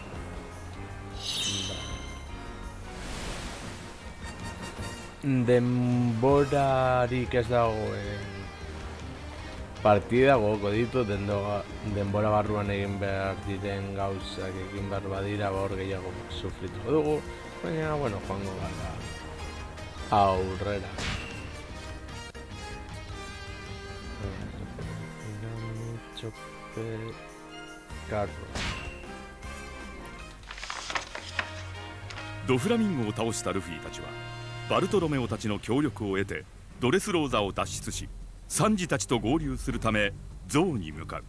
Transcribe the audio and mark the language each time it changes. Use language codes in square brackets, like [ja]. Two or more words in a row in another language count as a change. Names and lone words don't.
[eu] Denborarik ez dagoen partida gogoko ditu denbora barruan egin behar diren gauzak egin behar badira hor gehiago sufrituko dugu, baina joango gara aurrera. [ja] ドフラミンゴを倒したルフィたちはバルトロメオたちの協力を得てドレスローザを脱出しサンジたちと合流するためゾウに向かう。